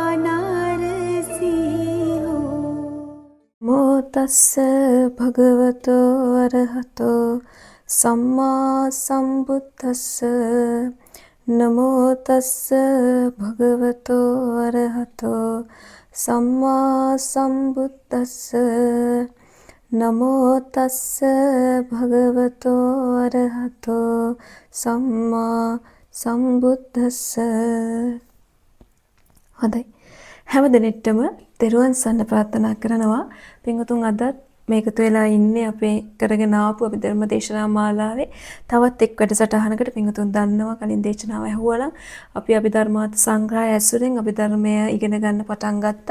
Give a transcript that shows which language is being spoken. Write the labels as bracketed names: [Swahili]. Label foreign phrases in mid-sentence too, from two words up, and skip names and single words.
[Pali] තස්ස භගවතෝ අරහතෝ සම්මා සම්බුද්දස්ස නමෝ තස්ස භගවතෝ අරහතෝ සම්මා සම්බුද්දස්ස නමෝ තස්ස භගවතෝ අරහතෝ සම්මා සම්බුද්දස්ස. [Sinhala] හොඳයි, හැම දිනෙටම තෙරුවන් සරණ ප්‍රාර්ථනා කරනවා. පින්වතුන් අදත් මේකතු වෙලා ඉන්නේ අපේ කරගෙන ආපු අපි ධර්ම දේශනා මාලාවේ තවත් එක් වැඩසටහනකට. පින්වතුන් දන්නවා කලින් දේශනාව ඇහුවා අපි අභිධර්මාර්ථ සංග්‍රහය ඇසුරෙන් අභිධර්මය ඉගෙන ගන්න පටන් ගත්තා.